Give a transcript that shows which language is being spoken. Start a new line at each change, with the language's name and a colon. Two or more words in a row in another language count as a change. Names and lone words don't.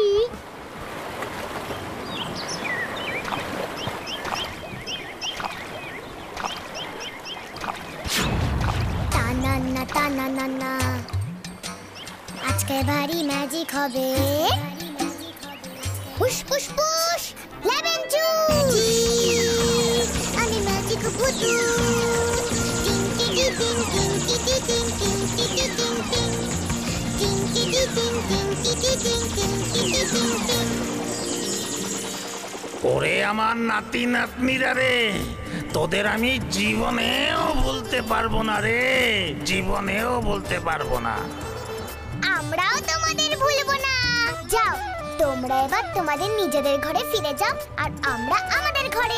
Bangla: টানান্না টানান্না, আজকে ভারী ম্যাজিক হবে। পুশ পুশ পুশ,
English: lemon juice.
Bangla: আমি ম্যাজিক ভূতু। টিং টিং টিং টিং টিং টিং টিং টিং টিং টিং টিং টিং টিং টিং টিং টিং টিং টিং। ওরে আমার নাতি নাতনিরা রে, তোদের আমি জীবনেও বলতে পারবো না রে, জীবনেও বলতে পারবো না। আমরাও তোমাদের ভুলবো না। যাও, তোমরা এবার তোমাদের নিজেদের ঘরে ফিরে যাও, আর আমরা আমাদের ঘরে।